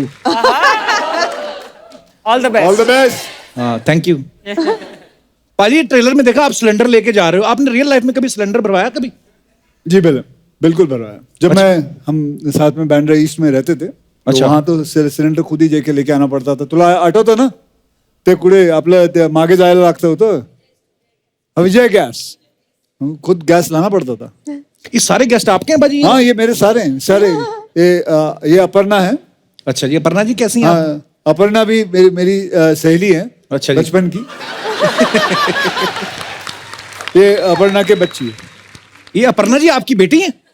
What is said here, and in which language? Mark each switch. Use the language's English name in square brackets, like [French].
[English] All the best. All the best. [Hindi] हाँ, thank you. पाजी trailer में देखा आप सिलेंडर लेके जा रहे हो, आपने रियल लाइफ में कभी सिलेंडर भरवाया कभी? जी बिल्कुल भरवाया। जब हम साथ में बांद्रा ईस्ट में रहते थे, अच्छा। वहां तो सिलेंडर खुद ही जाके लेके आना पडता था। [Marathi] तुला आठवतं ना ते कुठे आपलं ते मागे जायला लागतं होतं, विजय गॅस, [Hindi] खुद गॅस लाना पड़ता था। ये सारे गेस्ट आपके हैं पाजी? हाँ, ये मेरे सारे हैं, सारे। ये अपर्णा है। अच्छा जी, अपर्णा जी कैसी हैं आप? हाँ, अपर्णा भी मेरी सहेली है। अच्छा जी। बचपन की। ये अपर्णा के बच्ची है। ये अपर्णा जी आपकी बेटी है?